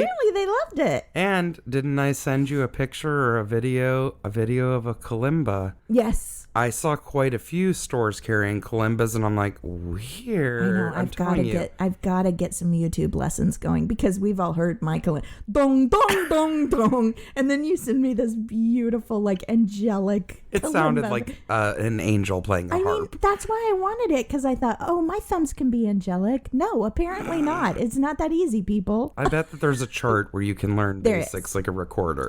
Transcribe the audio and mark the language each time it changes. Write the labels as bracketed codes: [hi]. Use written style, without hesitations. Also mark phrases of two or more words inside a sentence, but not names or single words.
[en] Clearly they loved it. And didn't I send you a picture or a video of a kalimba? Yes. I saw quite a few stores carrying kalimbas, and I'm like, weird. I know. I've got to get some YouTube lessons going because we've all heard my kalimba, dong dong dong dong, and then you send me this beautiful, like, angelic. It kalimba. sounded like an angel playing a harp. I mean, that's why I wanted it because I thought, oh, my thumbs can be angelic. No, apparently not. It's not that easy, people. I bet that there's a chart where you can learn basics like a recorder.